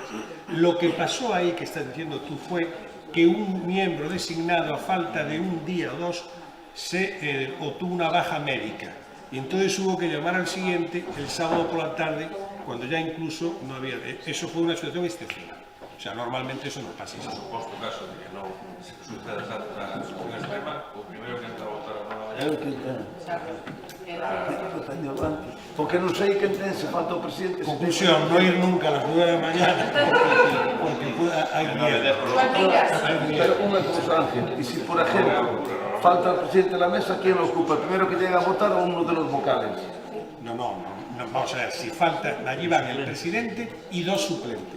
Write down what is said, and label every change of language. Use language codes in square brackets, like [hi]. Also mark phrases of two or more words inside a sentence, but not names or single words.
[es] Lo que pasó ahí, que estás diciendo tú, fue que un miembro designado a falta de un día o dos se obtuvo una baja médica, y entonces hubo que llamar al siguiente el sábado por la tarde, cuando ya incluso no había... Eso fue una situación excepcional. O sea, normalmente eso no pasa. [gl] En suposto caso de que non suceda esa situación extrema, o primeiro que entra a votar a nova Eu [es] mañana. [gl] que porque non sei quen ten, se falta o presidente. Conclusión, [es] no ir nunca a las 9 de la mañana porque hay miedo. [gl] Pero unha cousa, Ángel, e se [es] por ejemplo [gl] falta o presidente [es] de la mesa, ¿quién lo ocupa? El primero que llega a votar o uno de los vocales. No, vamos a ver, si falta, allí van el presidente y dos suplentes.